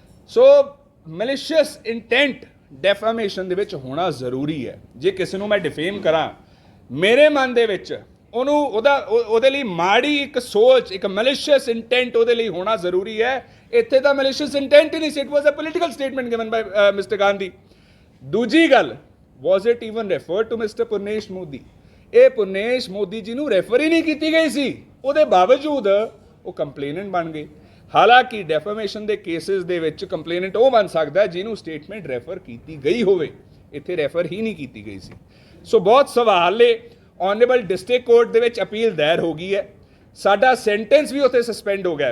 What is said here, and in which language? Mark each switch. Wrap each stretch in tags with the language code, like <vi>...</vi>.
<pa>ਸੋ ਮੈਲੀਸ਼ੀਅਸ intent defamation ਦੇ ਵਿੱਚ ਹੋਣਾ ਜ਼ਰੂਰੀ ਹੈ। ਜੇ ਕਿਸੇ ਨੂੰ ਮੈਂ ਡਿਫੇਮ ਕਰਾਂ, ਮੇਰੇ ਮਨ ਦੇ ਵਿੱਚ ਉਹਨੂੰ ਉਹਦੇ ਲਈ ਮਾੜੀ ਇੱਕ ਸੋਚ, ਇੱਕ ਮੈਲੀਸ਼ੀਅਸ ਇੰਟੈਂਟ ਉਹਦੇ ਲਈ ਹੋਣਾ ਜ਼ਰੂਰੀ ਹੈ। ਇੱਥੇ ਤਾਂ ਮੈਲੀਸ਼ੀਅਸ ਇੰਟੈਂਟ ਹੀ ਨਹੀਂ ਸੀ,</pa> <en>It was a political statement given by mister Gandhi.</en> <pa>ਦੂਜੀ ਗੱਲ,</pa> <en>was it even referred to Mr.</en> <pa>ਪੁਰਨੇਸ਼ Modi? ਇਹ ਪੁਰਨੇਸ਼ ਮੋਦੀ ਜੀ ਨੂੰ ਰੈਫਰ ਹੀ ਨਹੀਂ ਕੀਤੀ ਗਈ ਸੀ, ਉਹਦੇ ਬਾਵਜੂਦ ਉਹ ਕੰਪਲੇਨੈਂਟ ਬਣ ਗਏ। ਹਾਲਾਂਕਿ ਡੈਫਾਮੇਸ਼ਨ ਦੇ ਕੇਸਿਸ ਦੇ ਵਿੱਚ ਕੰਪਲੇਨੈਂਟ ਉਹ ਬਣ ਸਕਦਾ ਜਿਹਨੂੰ ਸਟੇਟਮੈਂਟ ਰੈਫਰ ਕੀਤੀ ਗਈ ਹੋਵੇ, ਇੱਥੇ ਰੈਫਰ ਹੀ ਨਹੀਂ ਕੀਤੀ ਗਈ ਸੀ। ਸੋ ਬਹੁਤ ਸਵਾਲ ਨੇ। ਆਨਰੇਬਲ ਡਿਸਟ੍ਰਿਕਟ ਕੋਰਟ ਦੇ ਵਿੱਚ ਅਪੀਲ ਦਾਇਰ ਹੋ ਗਈ ਹੈ, ਸਾਡਾ ਸੈਂਟੈਂਸ ਵੀ ਉੱਥੇ ਸਸਪੈਂਡ ਹੋ ਗਿਆ।</pa>